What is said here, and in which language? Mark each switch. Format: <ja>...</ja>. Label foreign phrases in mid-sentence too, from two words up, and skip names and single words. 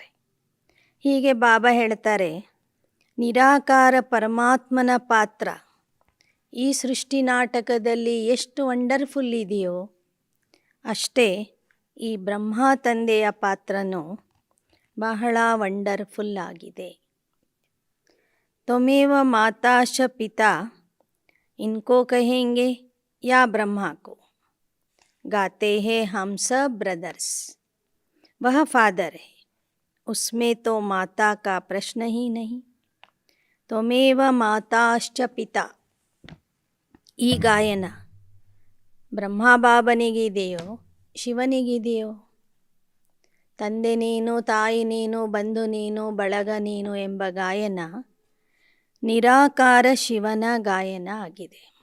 <kn>ಹೀಗೆ ಬಾಬಾ ಹೇಳ್ತಾರೆ, ನಿರಾಕಾರ ಪರಮಾತ್ಮನ ಪಾತ್ರ ಈ ಸೃಷ್ಟಿ ನಾಟಕದಲ್ಲಿ ಎಷ್ಟು ವಂಡರ್ಫುಲ್ ಇದೆಯೋ ಅಷ್ಟೇ ಈ ಬ್ರಹ್ಮ ತಂದೆಯ ಪಾತ್ರನೂ ಬಹಳ ವಂಡರ್ಫುಲ್ ಆಗಿದೆ.</kn> <sa>त्वमेव माताश्च पिता</sa> <hi>इनको कहेंगे या ब्रह्मा को गाते हैं हम सब ब्रदर्स. वह फादर है, उसमें तो माता का प्रश्न ही नहीं।</hi> <sa>त्वमेव माताश्च पिता.</sa> <kn>ಈ ಗಾಯನ ಬ್ರಹ್ಮಬಾಬನಿಗಿದೆಯೋ ಶಿವನಿಗಿದೆಯೋ? ತಂದೆ ನೀನು, ತಾಯಿ ನೀನು, ಬಂಧು ನೀನು, ಬಳಗ ನೀನು ಎಂಬ ಗಾಯನ ನಿರಾಕಾರ ಶಿವನ ಗಾಯನ ಆಗಿದೆ.</kn>